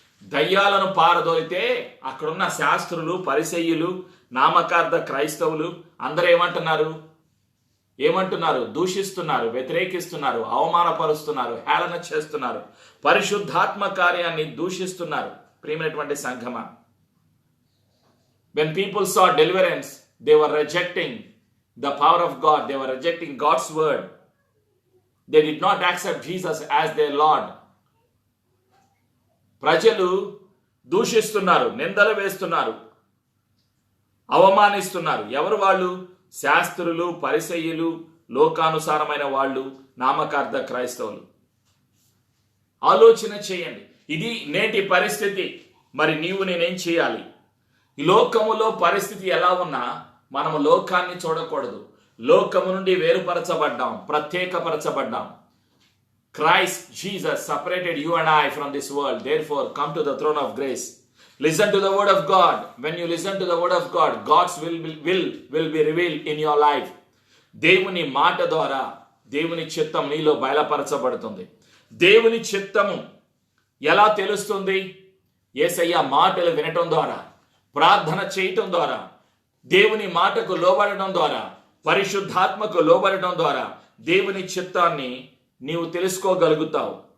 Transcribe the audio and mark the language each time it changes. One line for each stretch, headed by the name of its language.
Telugu: దయ్యాలను పారదోలితే అక్కడున్న శాస్త్రులు, పరిసయ్యులు, నామకార్థ క్రైస్తవులు అందరూ ఏమంటున్నారు? దూషిస్తున్నారు, వ్యతిరేకిస్తున్నారు, అవమానపరుస్తున్నారు, హేళన చేస్తున్నారు, పరిశుద్ధాత్మ కార్యాన్ని దూషిస్తున్నారు. ప్రియమైనటువంటి సంఘమా,
English: when people saw deliverance, they were rejecting the power of God. They were rejecting God's word. They did not accept Jesus as their Lord.
Telugu: ప్రజలు దూషిస్తున్నారు, నిందలు వేస్తున్నారు, అవమానిస్తున్నారు. ఎవరు వాళ్ళు? శాస్త్రులు, పరిసయ్యులు, లోకానుసారమైన వాళ్ళు, నామకార్థ క్రైస్తవులు. ఆలోచన చేయండి, ఇది నేటి పరిస్థితి. మరి నీవు నేనేం చేయాలి? ఈ లోకములో పరిస్థితి ఎలా ఉన్నా మనము లోకాన్ని చూడకూడదు. లోకము నుండి వేరుపరచబడ్డాం, ప్రత్యేకపరచబడ్డాం.
English: Christ Jesus separated you and I from this world. Therefore, come to the throne of grace. Listen to the word of God. When you listen to the word of God, God's will be revealed in your life.
Telugu: దేవుని మాట ద్వారా దేవుని చిత్తం నీలో బయలుపరచబడుతుంది. దేవుని చిత్తము ఎలా తెలుస్తుంది? యేసయ్య మాటలు వినటం ద్వారా, ప్రార్థన చేయటం ద్వారా, దేవుని మాటకు లోబడటం ద్వారా, పరిశుద్ధాత్మకు లోబడటం ద్వారా దేవుని చిత్తాన్ని నీవు తెలుసుకోగలుగుతావు.